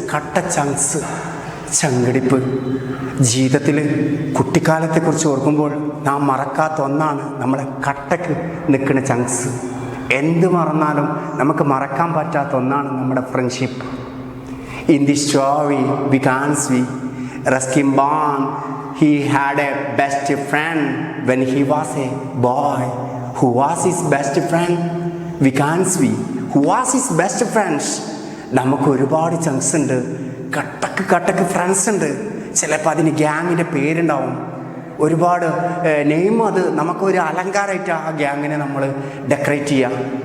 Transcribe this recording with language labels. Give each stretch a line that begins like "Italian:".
Malayalam: കട്ട ചങ്ക്സ്, ചങ്കിടിപ്പ്. ജീവിതത്തിൽ കുട്ടിക്കാലത്തെക്കുറിച്ച് ഓർക്കുമ്പോൾ നാം മറക്കാത്ത ഒന്നാണ് നമ്മളെ കട്ടക്ക് നിൽക്കുന്ന ചങ്ക്സ്. എന്ത് മറന്നാലും നമുക്ക് മറക്കാൻ പറ്റാത്ത ഒന്നാണ് നമ്മുടെ friendship.
English: In this story we can see Ruskin Bond, he had a best friend when he was a boy. Who was his best friend? We can see who was his best friends.
Malayalam: നമുക്ക് ഒരുപാട് chunks ഉണ്ട്, കട്ടക്ക് friends ഉണ്ട്. ചിലപ്പോൾ അതിന് ഗ്യാങ്ങിൻ്റെ പേരുണ്ടാവും, ഒരുപാട് name. അത് നമുക്കൊരു അലങ്കാരമായിട്ട് ആ ഗ്യാങ്ങിനെ നമ്മൾ ഡെക്കറേറ്റ് ചെയ്യാം.